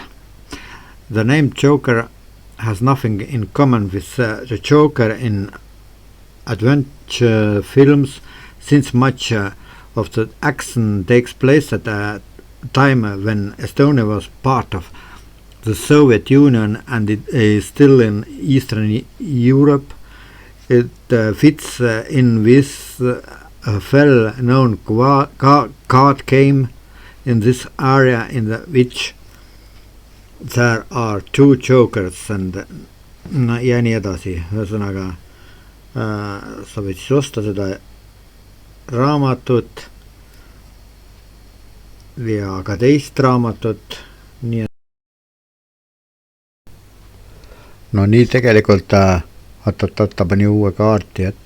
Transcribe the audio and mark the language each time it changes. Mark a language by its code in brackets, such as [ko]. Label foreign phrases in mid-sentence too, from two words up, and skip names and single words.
[en] The name Joker has nothing in common with the Joker in adventure films, since much of the action takes place at a time when Estonia was part of the Soviet Union and it is still in Eastern Europe. It fits in with a well-known card game in this area in which there are 2 jokers and [et] ja nii edasi. Ühesõnaga sa võid siis osta seda raamatut ja ka teist raamatut. Nii tegelikult ta pani uue kaarti ette.